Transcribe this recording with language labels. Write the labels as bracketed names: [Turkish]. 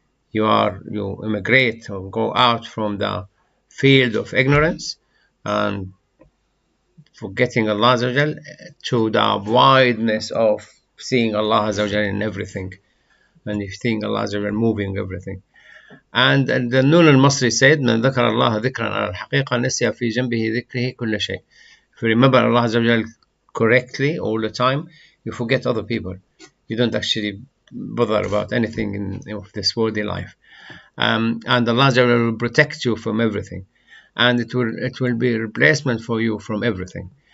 [English] You immigrate or go out from the field of ignorance and forgetting Allah Azza wa Jal to the wideness of seeing Allah Azza wa Jal in everything, and you seeing Allah Azza wa Jal moving everything. And the Nun al-Masri said, [Arabic] من ذكر الله ذكرا على الحقيقة نسي في جنبه ذكره كل شيء. [English] If you remember Allah Azza wa Jal correctly all the time, you forget other people. You don't actually bother about anything in this worldly life. And Allah Azza wa Jal will protect you from everything. And it will be a replacement for you from everything.